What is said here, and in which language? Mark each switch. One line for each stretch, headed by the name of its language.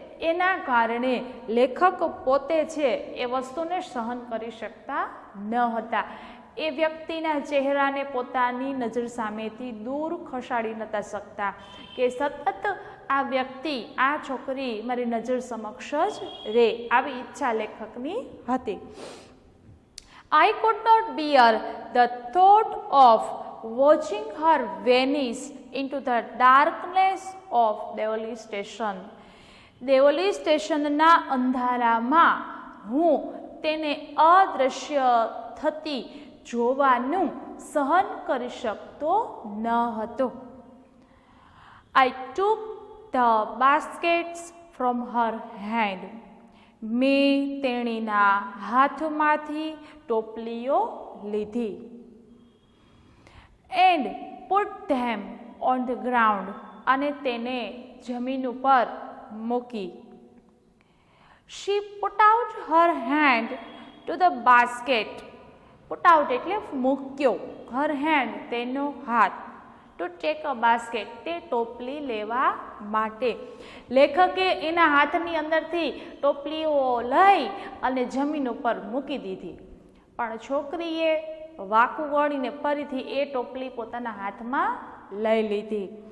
Gujarati: એના કારણે લેખક પોતે છે એ વસ્તુને સહન કરી શકતા ન હતા. એ વ્યક્તિના ચહેરાને પોતાની નજર સામેથી દૂર ખસાડી નહોતા શકતા કે સતત આ વ્યક્તિ, આ છોકરી મારી નજર સમક્ષ જ રહે, આવી ઈચ્છા લેખકની હતી.
English: I could not bear the thought of watching her vanish into the darkness of Devali station.
Gujarati: Deoli સ્ટેશનના અંધારામાં હું તેને અદૃશ્ય થતી જોવાનું સહન કરી શકતો ન હતો.
English: I took the baskets from her hand.
Gujarati: મેં તેણીના હાથમાંથી ટોપલીઓ લીધી.
English: And put them on the ground.
Gujarati: અને તેને જમીન ઉપર મૂકી.
English: She put out her hand to the basket. Put out
Gujarati: એટલે મૂક્યો,
English: her hand
Gujarati: તેનો હાથ,
English: to take a basket
Gujarati: તે ટોપલી લેવા માટે. લેખકે એના હાથની અંદરથી ટોપલીઓ લઈ અને જમીન ઉપર મૂકી દીધી, પણ છોકરીએ વાકું વળીને ફરીથી એ ટોપલી પોતાના હાથમાં લઈ લીધી.